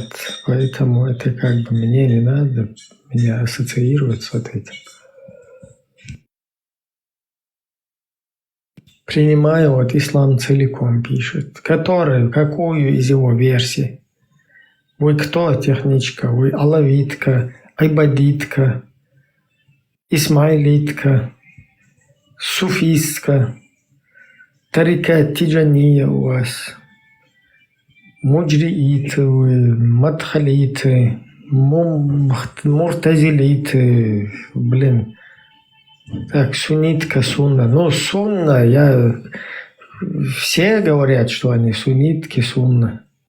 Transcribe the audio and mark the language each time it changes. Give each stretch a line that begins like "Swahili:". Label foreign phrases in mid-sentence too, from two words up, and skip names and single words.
Russian: Поэтому это как бы мне не надо меня ассоциировать с вот этим. Принимаю, вот ислам целиком пишет. Какую из его версий? Вы кто, техничка? Вы алавитка, айбадитка, исмаилитка, суфистка, тарикат тиджания у вас, муджрииты вы, мадхалиты, муртазилиты, блин. Так, суннитка, сунна. Ну, сунна, все говорят, что они суннитки, сунна.